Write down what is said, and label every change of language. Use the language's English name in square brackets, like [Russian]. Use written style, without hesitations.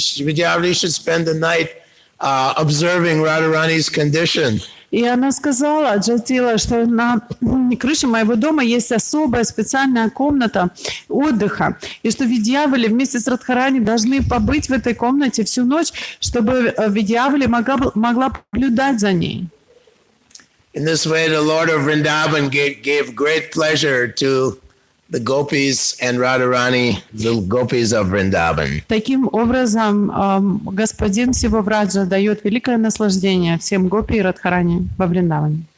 [English] Vidyavali should spend the night observing Radharani's condition." [Russian] И она сказала, Джатила, что на крыше моего дома есть особая специальная комната отдыха, и что Видьявали вместе с Радхарани должны побыть в этой комнате всю ночь, чтобы Видьявали могла наблюдать за ней. [English] In this way, the Lord of Vrindavan gave great pleasure to the gopis and Radharani, the gopis of Vrindavan. [Russian] Таким образом, господин всего Враджа дает великое наслаждение всем гопи и Радхарани во Вриндаване.